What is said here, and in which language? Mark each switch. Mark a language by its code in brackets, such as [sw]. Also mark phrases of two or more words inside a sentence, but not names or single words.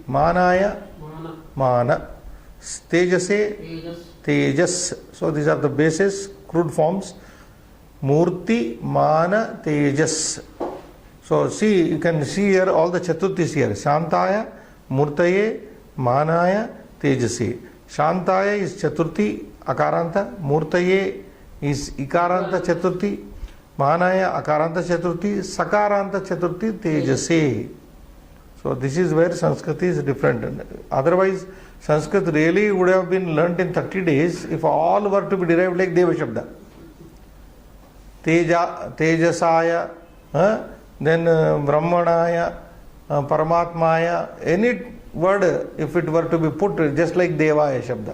[sa] Manaya Mana. Tejase Tejas. [en] So these are the bases, crude forms. [sa] Murti, Mana, Tejas. [en] So see, you can see here all the Chaturthis here. [sa] Shantaya, Murtaye, Manaya, Tejase. [en] Shantaya is [sa] Chaturthi, Akaranta. [en] Murtaye is [sa] Ikaranta Chaturthi. Manaya, Akaranta Chaturthi. Sakaranta Chaturthi, Tejase. [en] So this is where Sanskrit is different. Otherwise, Sanskrit really would have been learnt in 30 days if all were to be derived like [sa] Deva Shabda. Teja, Tejasaya, then Brahmanaya, Paramatmaya, [en] any word if it were to be put just like [sa] Devaya Shabda.